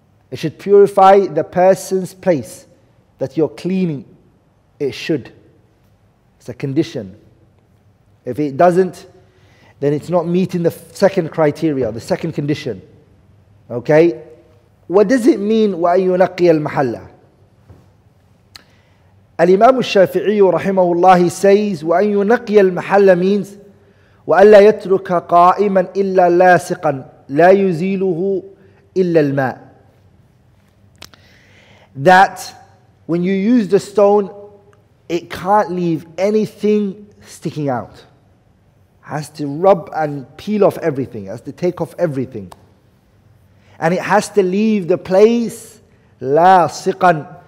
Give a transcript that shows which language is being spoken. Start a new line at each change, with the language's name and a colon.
English: It should purify the person's place that you're cleaning. It should. It's a condition. If it doesn't, then it's not meeting the second criteria, the second condition. Okay? What does it mean,
Arabic: وَأَن يُنَقِّيَ الْمَحَلَّ?
English: Al-Imam al-Shafi'i rahimahullah, he says,
Arabic: وَأَن يُنَقِّيَ الْمَحَلَّ means وَأَلَّا يَتْرُكَ قَائِمًا إِلَّا لَاسِقًا لَا يُزِيلُهُ إِلَّا الْمَاءِ.
English: That when you use the stone, it can't leave anything sticking out. Has to rub and peel off everything, has to take off everything. And it has to leave the place لاصقا.